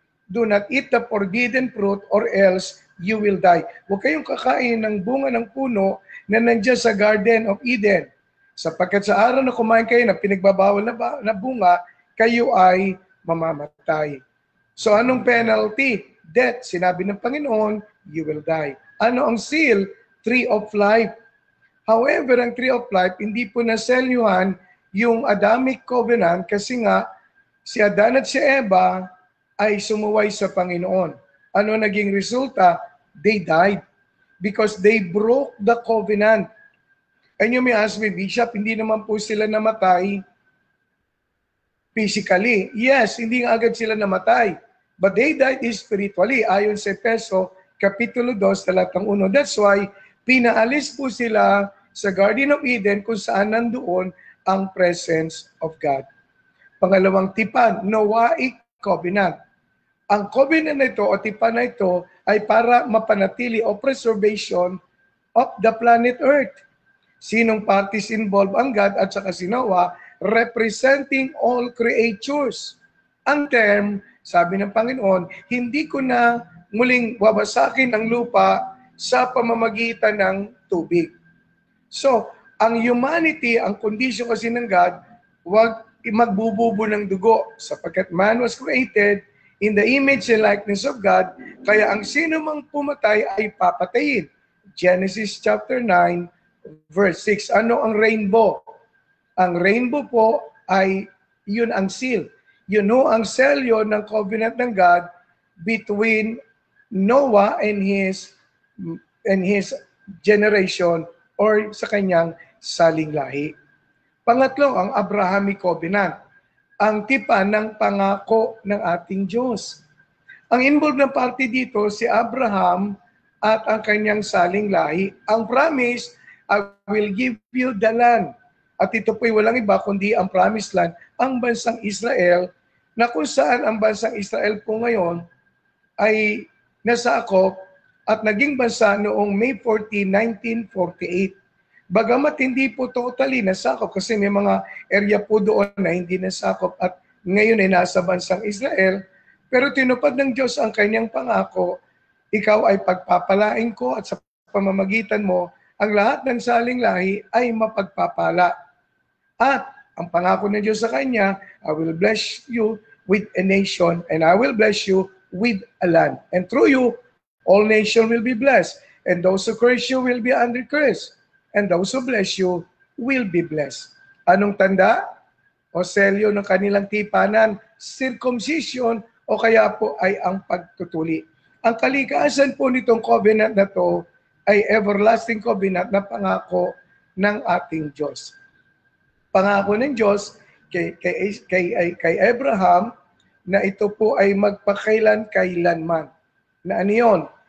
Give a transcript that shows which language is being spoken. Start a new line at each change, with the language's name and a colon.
English: do not eat the forbidden fruit or else you will die.
Filipino: Huwag kayong kakain ng bunga ng puno na nandiyan sa Garden of Eden. Sapagkat sa araw na kumain kayo ng pinagbabawal na bunga, kayo ay mamamatay.
English: So
Filipino: anong
English: penalty? Death.
Filipino: Sinabi ng Panginoon,
English: you will die.
Filipino: Ano ang
English: seal? Tree of life.
Filipino: However, ang Tree of Life, hindi po naselyuhan yung Adamic Covenant kasi nga si Adan at si Eva ay sumuway sa Panginoon. Ano naging resulta?
English: They died because they broke the covenant. And you may ask me, Bishop,
Filipino: hindi naman po sila namatay
English: physically.
Filipino: Yes, hindi nga agad sila namatay.
English: But they died spiritually.
Filipino: Ayon sa Efeso, Kapitulo 2, talatang 1.
English: That's why,
Filipino: pinaalis po sila sa Garden of Eden kung saan nandoon ang presence of God. Pangalawang tipan, Noahic Covenant. Ang covenant na ito o tipan na ito ay para mapanatili o
English: preservation of the planet Earth.
Filipino: Sinong parties involved? Ang God at saka si Noah,
English: representing all creatures.
Filipino: Ang term, sabi ng Panginoon, hindi ko na muling wawasakin ang lupa sa pamamagitan ng tubig. So, ang humanity, ang condition kasi ng God, huwag magbububo ng dugo sapagkat
English: man was created in the image and likeness of God,
Filipino: kaya ang sino mang pumatay ay papatayin.
English: Genesis chapter 9, verse 6.
Filipino: Ano ang
English: rainbow?
Filipino: Ang rainbow po ay yun ang seal. Yun ho ang selyo ng covenant ng God
English: between Noah and his generation
Filipino: or sa kanyang saling lahi. Pangatlo, ang Abrahamic Covenant. Ang tipan ng pangako ng ating Diyos. Ang involved na party dito, si Abraham at ang kanyang saling lahi.
English: Ang promise, I will give you the land.
Filipino: At ito po'y walang iba kundi ang promised land, ang bansang Israel, na kung saan ang bansang Israel po ngayon ay nasakop at naging bansa noong May 14, 1948. Bagamat hindi po totally nasakop kasi may mga area po doon na hindi nasakop at ngayon ay nasa bansang Israel, pero tinupad ng Diyos ang kanyang pangako, ikaw ay pagpapalain ko at sa pamamagitan mo, ang lahat ng saling lahi ay mapagpapala. At ang pangako ng Diyos sa kanya,
English: I will bless you with a nation and I will bless you with a land. And through you, all nations will be blessed. And those who curse you will be under curse. And those who bless you will be blessed.
Filipino: Anong tanda o selyo ng kanilang tipanan? Circumcision o kaya po ay ang pagtutuli. Ang kalikasan po nitong covenant na to ay everlasting covenant na pangako ng ating Diyos. Pangako ng Diyos kay Abraham na ito po ay magpakailan-kailanman. Na ano yun?